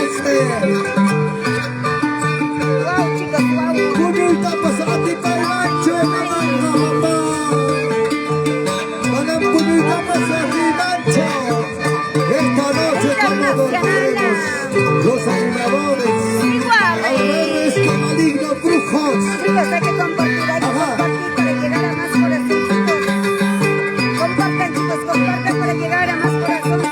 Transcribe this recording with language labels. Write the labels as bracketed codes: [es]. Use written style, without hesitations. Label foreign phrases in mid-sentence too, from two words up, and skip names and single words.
[es] Wow, chicos, wow. [tl] Pumunta pa sa ating rancho, mga kapapa. Mga pumunta pa sa ating rancho. [es] Esta noche estamos dormidos, los animadores, alrededores con malignos brujos. Chicos, hay que compartir para llegar a más corazoncitos. Compartan, chicos, compartan para llegar a más corazones.